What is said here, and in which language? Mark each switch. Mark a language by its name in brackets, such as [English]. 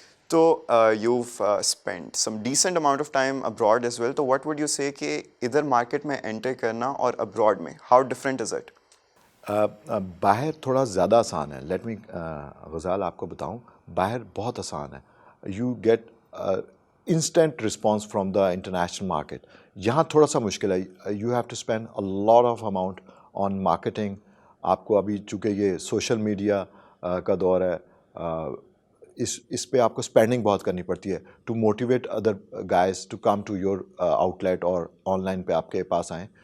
[English] تو you spend some decent amount of time abroad as well, تو what would you say کہ [Urdu] ادھر مارکیٹ میں انٹر کرنا اور ابراڈ میں [English] How different is it? [Urdu] باہر تھوڑا زیادہ آسان ہے. [English] let me [Urdu] غزال آپ کو بتاؤں, باہر بہت آسان ہے. [English] You get instant response from the international market. [Urdu] یہاں تھوڑا سا مشکل ہے. [English] You have to spend a lot of amount on marketing. [Urdu] آپ کو ابھی چونکہ یہ سوشل میڈیا کا دور ہے, اس پہ آپ کو اسپینڈنگ بہت کرنی پڑتی ہے [English] to motivate other guys to come to your out late [Urdu] اور آن لائن پہ آپ کے پاس آئیں.